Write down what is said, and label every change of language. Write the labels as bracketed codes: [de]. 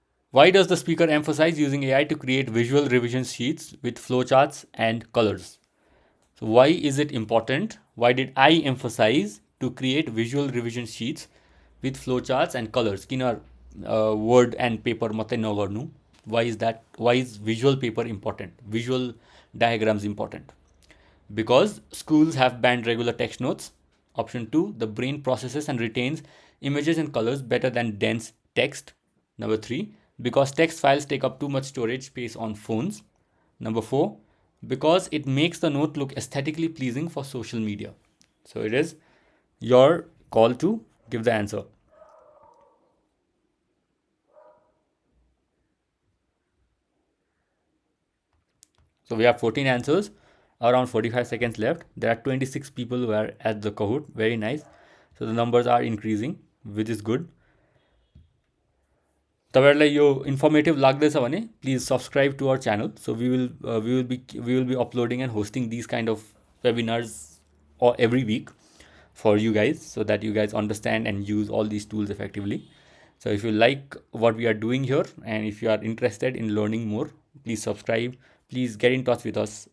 [en] Why does the speaker emphasize using AI to create visual revision sheets with flowcharts and colors? So why is it important? Why did I emphasize to create visual revision sheets with flowcharts and colors? [ne] किन [en] word and paper [ne] मात्रै नगर्नु? [en] Why is that? Why is visual paper important? Visual diagrams important? Because schools have banned regular text notes. Option 2, the brain processes and retains images and colors better than dense text. Number 3, because text files take up too much storage space on phones. Number 4, because it makes the note look aesthetically pleasing for social media. So it is your call to give the answer. So we have 14 answers, around 45 seconds left. There are 26 people who are at the Kahoot. Very nice. So the numbers are increasing, which is good. [ne] तपाईहरुलाई यो informative लाग्दैछ भने [en] Please subscribe to our channel. So we will be uploading and hosting this kind of webinars every week for you guys, so that you guys understand and use all these tools effectively. So if you like what we are doing here and if you are interested in learning more, please subscribe. Please get in touch with us.